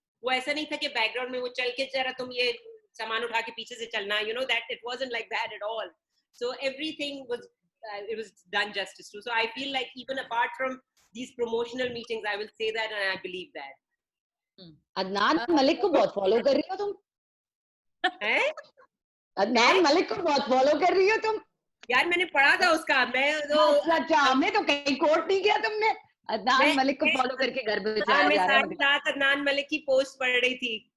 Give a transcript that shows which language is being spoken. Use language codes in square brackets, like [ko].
[hi] वो ऐसा नहीं था कि बैकग्राउंड में वो चल के जरा तुम ये सामान उठा के पीछे से चलना, [en] that it wasn't like that at all. So everything was it was done justice to. So I feel like even apart from these promotional meetings, I will say that and I believe that. [hi] Adnan Malik को बहुत follow कर रही हो तुम? हैं? अदनान मलिक को बहुत follow कर रही हो तुम? यार मैंने पढ़ा था उसका, मैं तो अच्छा, हमने तो कहीं कोट नहीं किया तुमने. अदनान मलिक को फॉलो करके घर पे मैं साथ अदनान मलिक की पोस्ट पढ़ रही थी.